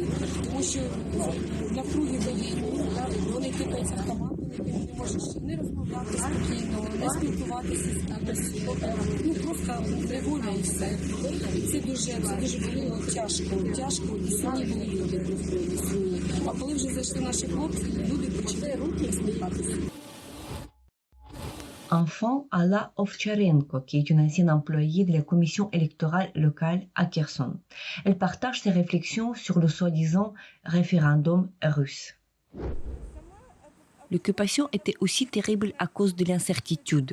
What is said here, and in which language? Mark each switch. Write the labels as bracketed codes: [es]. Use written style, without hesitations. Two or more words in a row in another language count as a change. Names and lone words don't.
[uk] Тому що навкруги воєнні, вони кидаються автоматами, ти не можеш не розмовляти спокійно, не спілкуватися з кимось. Ну просто неволя і все. І це дуже було тяжко, і сумні були люди насправді сумні. А коли вже зайшли наші хлопці, люди почали руки сміхатися. [fr] Enfant Alla Ovcharenko, qui est une ancienne employée de la commission électorale locale à Kherson. Elle partage ses réflexions sur le soi-disant référendum russe. L'occupation était aussi terrible à cause de l'incertitude.